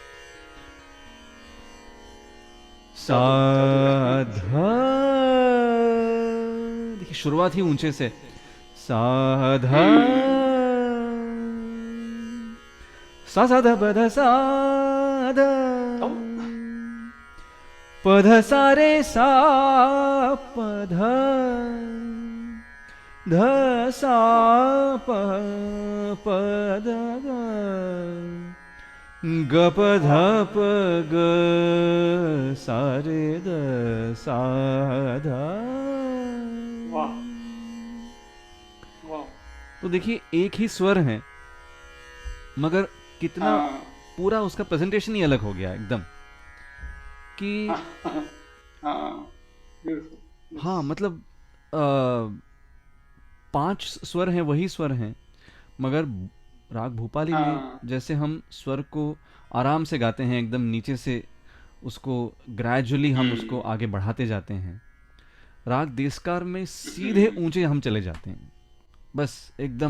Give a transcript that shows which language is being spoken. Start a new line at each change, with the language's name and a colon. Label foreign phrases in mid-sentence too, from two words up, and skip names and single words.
Hindi: साधा, देखिए शुरुआत ही ऊंचे से, साधा सा साधा पध साधा पध सारे सा पध ध सा प पद ग प ध प ग सा रे द सा ध। वाह वाह। तो देखिए एक ही स्वर है मगर कितना पूरा उसका प्रेजेंटेशन ही अलग हो गया एकदम कि हाँ, मतलब 5 स्वर हैं, वही स्वर हैं, मगर राग भूपाली में जैसे हम स्वर को आराम से गाते हैं, एकदम नीचे से उसको ग्रेजुअली हम उसको आगे बढ़ाते जाते हैं, राग देसकार में सीधे ऊंचे हम चले जाते हैं, बस एकदम।